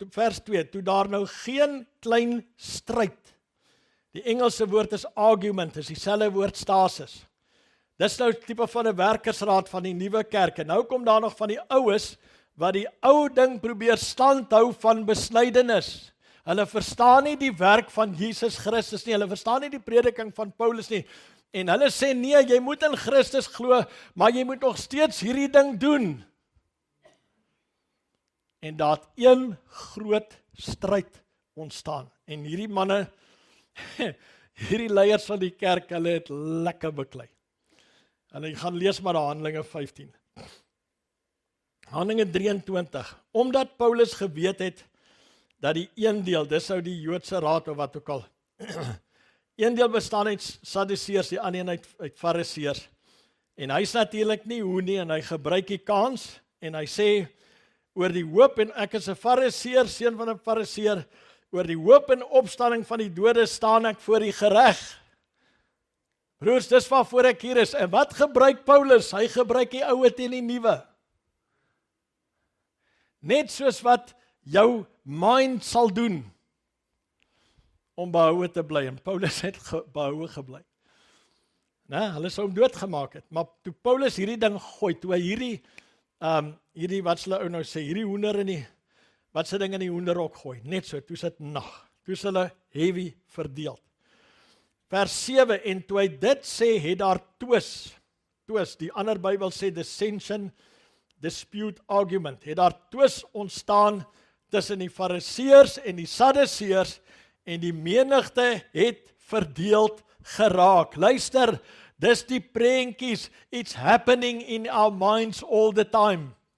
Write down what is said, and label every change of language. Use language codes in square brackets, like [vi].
[af] Vers 2, toe daar nou geen klein stryd. Die Engelse woord is argument, is dieselfde woord stasis. Dis nou tipe van 'n werkersraad van die nuwe kerk. En nou kom daar nog van die oues, wat die ou ding probeer standhou van besnydenis. Hulle verstaan nie die werk van Jesus Christus nie, hulle verstaan nie die prediking van Paulus nie. En hulle sê nee, jy moet in Christus glo, maar jy moet nog steeds hierdie ding doen. En daar het een groot stryd ontstaan. En hierdie manne, hierdie leiers van die kerk, hulle het lekker beklei. En jy gaan lees maar daar Handelinge 15. Handelinge 23. Omdat Paulus geweet het dat die een deel, dis nou die Joodse raad of wat ook al, een deel bestaan uit Sadduseërs, die ander een uit Fariseërs. En hy's natuurlik nie hoe nie, en hy gebruik die kans, en hy sê, oor die hoop, en ek is 'n Fariseër, seun van 'n Fariseër, oor die hoop en opstanding van die dode staan ek voor die gereg. Broers, dis waarvoor ek hier is. En wat gebruik Paulus? Hy gebruik die oue teen die nuwe. Net soos wat jou mind sal doen om behoue te bly. En Paulus het behoue gebly. Hulle sou hom doodgemaak het. Maar toe Paulus hierdie ding gooi, toe hy hierdie wat hulle ou nou sê, hierdie hoender in die, wat se ding in die hoenderhok gooi, net so, toe sit nag. Toe hulle heavy verdeel. Vers 7, en toe hy dit sê, het daar twis, die ander Bybel sê dissension, dispute, argument, het daar twis ontstaan tussen die Fariseërs en die Sadduseërs, en die menigte het verdeeld geraak. Luister, dis die prentjies, [en] it's happening in our minds all the time.